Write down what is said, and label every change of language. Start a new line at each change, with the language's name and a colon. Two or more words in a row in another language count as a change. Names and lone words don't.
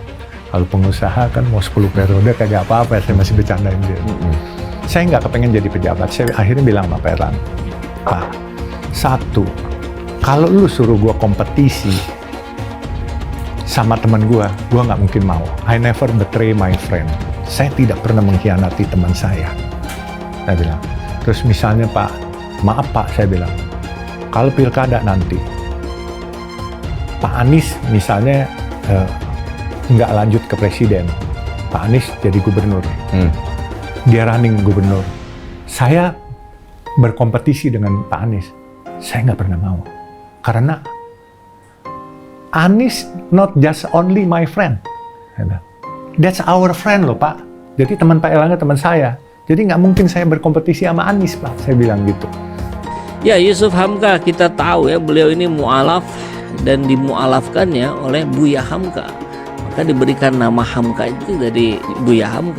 Indonesian: Kalau pengusaha kan mau 10 periode kagak apa-apa, saya masih bercandain dia. Saya nggak kepengen jadi pejabat. Saya akhirnya bilang sama Pak Erlangga, Pak, 1, kalau lu suruh gua kompetisi sama teman gua nggak mungkin mau.
English: I never betray my friend.
Indonesian: Saya tidak pernah mengkhianati teman saya. Saya bilang. Terus misalnya Pak, maaf Pak, saya bilang, kalau pilkada nanti, Pak Anies misalnya nggak lanjut ke presiden, Pak Anies jadi gubernur, dia running gubernur, saya berkompetisi dengan Pak Anies, saya nggak pernah mau, karena Anies
English: not just only my friend, that's our friend
Indonesian: loh Pak, jadi teman Pak Erlangga teman saya, jadi nggak mungkin saya berkompetisi sama Anies Pak, saya bilang gitu. Ya, Yusuf Hamka kita tahu ya, beliau ini mu'alaf dan dimu'alafkannya oleh Buya Hamka. Diberikan nama Hamka itu dari Buya Hamka.